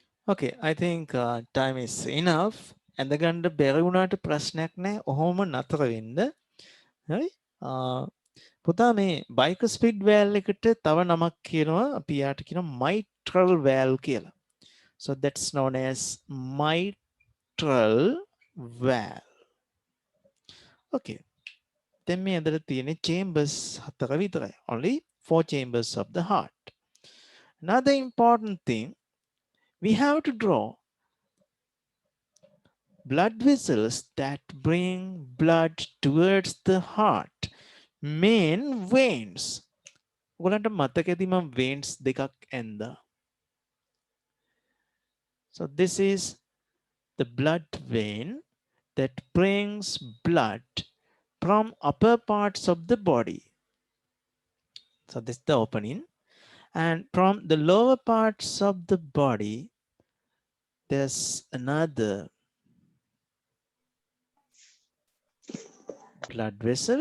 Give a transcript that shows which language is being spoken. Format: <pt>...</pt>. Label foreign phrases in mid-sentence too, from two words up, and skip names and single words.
<en>Okay, I think time is enough.</en> <si>ඇඳගන්න බැරි වුණාට ප්‍රශ්නයක් නැහැ. ඔහොම නතර වෙන්න. හරි? පුතා මේ</si> <en>bicuspid valve</en> <si>එකට තව නමක් කියනවා. අපි යාට කියනවා</si> <en>mitral valve</en> <si>කියලා.</si> <en>So that's known as mitral valve.</en> <si>Okay. දැන් මේ ඇඳට තියෙන chambers 4 විතරයි.</si> <en>Only 4 chambers of the heart. Another important thing, we have to draw blood vessels that bring blood towards the heart. Main veins.</en> <si>ඔයගලන්ට මතකද මම veins දෙකක් ඇන්දා.</si> <en>So this is the blood vein that brings blood from upper parts of the body. So this is the opening. And from the lower parts of the body, there's another blood vessel.</en>